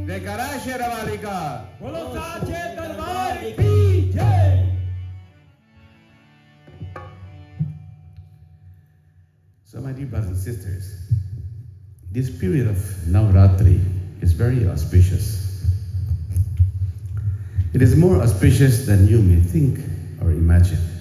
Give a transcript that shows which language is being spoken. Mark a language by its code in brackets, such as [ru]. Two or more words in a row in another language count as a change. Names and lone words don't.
[hi] जयकारा शेरावाली का। बोलो साचे दरबार की जय। [en] So my dear brothers and sisters, this period of Navratri is very auspicious. It is more auspicious than you may think or imagine.